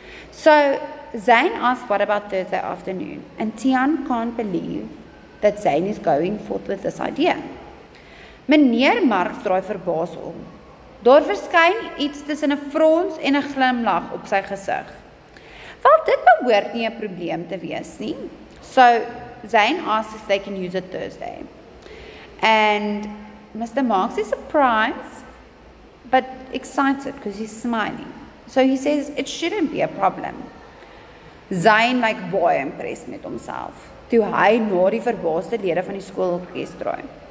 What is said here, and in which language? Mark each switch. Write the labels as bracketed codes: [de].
[en] So, Zane asks what about Thursday afternoon? And Tian can't believe that Zane is going forth with this idea. [af] Meneer Marks draai verbaas om. Daar verskyn iets tussen 'n frons en 'n glimlag op sy gesig. Wel, dit behoort nie 'n probleem te wees nie. [en] So, Zane asks if they can use it Thursday. And Mr. Marks is surprised, but excited because he's smiling. So he says it shouldn't be a problem. [af] Zane baie impressed met homself, toe hy na die verbaasde lede van die skoolorkes draai.